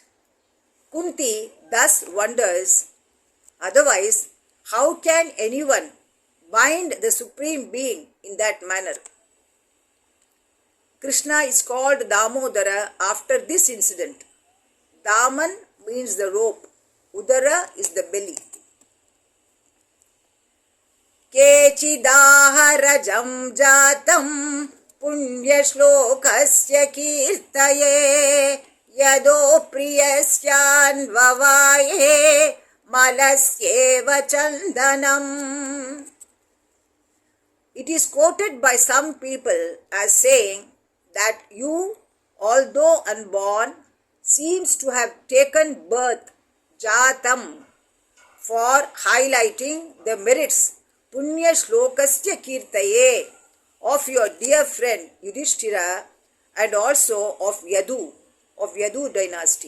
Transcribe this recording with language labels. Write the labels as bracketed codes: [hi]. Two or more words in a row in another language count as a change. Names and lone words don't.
[en] Kunti thus wonders, otherwise, how can anyone bind the Supreme Being in that manner? Krishna is called Damodara after this incident. Daman means the rope. Udara is the belly. [sa] Kechidāharajam jātam punya shlokasya kirtaye yado priyasyan vavaye malasyeva chandanam. [en] It is quoted by some people as saying that you, although unborn, seems to have taken birth, Jatam, for highlighting the merits, [sa] Punya Shlokasya Kirtaye, [en] of your dear friend Yudhishthira and also of Yadu dynasty.